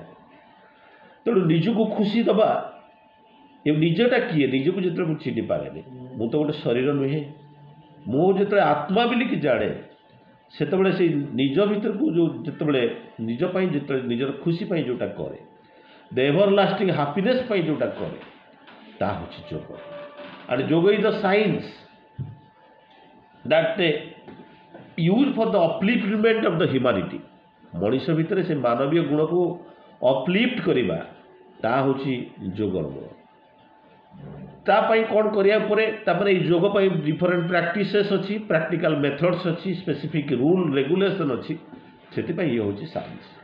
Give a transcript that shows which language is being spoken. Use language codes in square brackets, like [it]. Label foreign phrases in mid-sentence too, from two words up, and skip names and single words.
[or] ତେଣୁ ନିଜକୁ ଖୁସି ଦେବା, ଏ ନିଜଟା କିଏ, ନିଜକୁ ଯେତେବେଳେ ମୁଁ ଚିହ୍ନି ପାରେନି, ମୁଁ ତ ଗୋଟେ ଶରୀର ନୁହେଁ, ମୁଁ ଯେତେବେଳେ ଆତ୍ମା ବୋଲିକି ଜାଣେ, ସେତେବେଳେ ସେଇ ନିଜ ଭିତରକୁ ଯେଉଁ ଯେତେବେଳେ ନିଜ ପାଇଁ ଯେତେବେଳେ ନିଜର ଖୁସି ପାଇଁ ଯେଉଁଟା କରେ, [en] the ever lasting happiness [or] ପାଇଁ ଯେଉଁଟା କରେ, ତାହା ହେଉଛି ଯୋଗ। [en] And yoga is the science that used for the upliftment of the humanity। [or] ମଣିଷ ଭିତରେ ସେ ମାନବୀୟ ଗୁଣକୁ ଅପଲିଫ୍ଟ କରିବା, ତାହା ହେଉଛି ଯୋଗର ମୂଳ। ତା ପାଇଁ କ'ଣ କରିବାକୁ ପଡ଼େ? ତାପରେ ଏଇ ଯୋଗ ପାଇଁ [en] different practices [or] ଅଛି, [en] practical methods [or] ଅଛି, [en] specific rule regulation [or] ଅଛି। ସେଥିପାଇଁ ଇଏ ହେଉଛି ସାଇନ୍ସ।